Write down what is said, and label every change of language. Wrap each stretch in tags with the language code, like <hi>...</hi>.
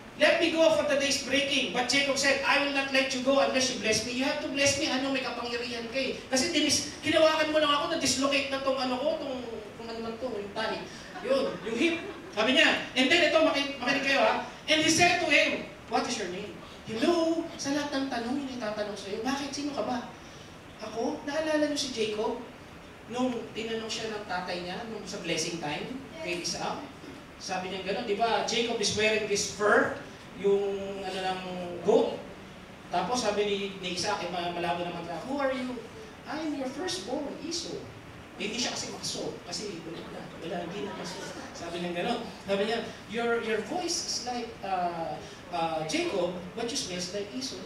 <en>let me go for the day's breaking. But Jacob said, I will not let you go unless you bless me. You have to bless me.</en> <tl>Ano, may kapangyarihan ka eh. Kasi kinawakan mo lang ako, na-dislocate na tong ano ko, kung ano man to, yung tali. Yun, yung hip. Sabi niya, and then ito, makinig kayo ha.</tl> <en>And he said to him, what is your name?</en> <tl>Hello, sa lahat ng tanong, yung itatanong sa'yo, bakit, sino ka ba? Ako, naalala niyo si Jacob? Nung tinanong siya ng tatay niya, nung sa blessing time, kay Isaac, sabi niya gano'n, di ba,</tl> <en>Jacob is wearing this fur,</en> <tl>yung ano ng goat. Tapos sabi ni Isaac, malabo naman ka,</tl> <en>who are you? I am your firstborn,</en> <tl>Esau. Hindi siya kasi makso, kasi wala, hindi na makso. Sabi niya gano'n. Sabi niya,</tl> <en>your voice is like Jacob, but you smell like Esau.</en>